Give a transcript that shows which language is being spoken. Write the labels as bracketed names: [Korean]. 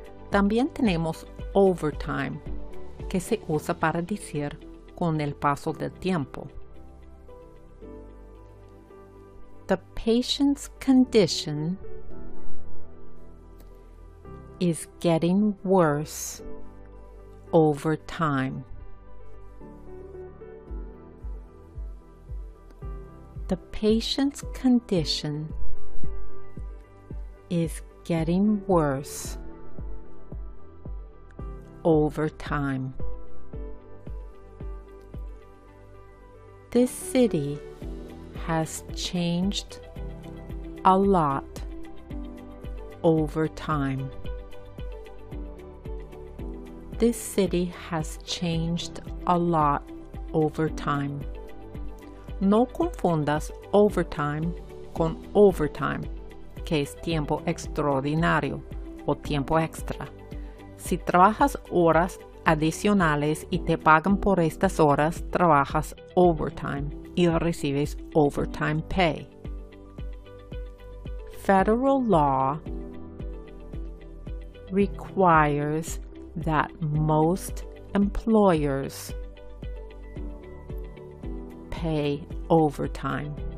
[Spanish] También tenemos [English] overtime, [Spanish] que se usa para decir con el paso del tiempo. [English] The patient's condition is getting worse over time. The patient's condition is getting worse over time. This city has changed a lot over time. This city has changed a lot over time. [Spanish] No confundas [English] overtime [Spanish] con overtime, que es tiempo extraordinario o tiempo extra. Si trabajas horas adicionales y te pagan por estas horas, trabajas overtime y recibes [English] overtime pay. Federal law requires that most employers pay overtime.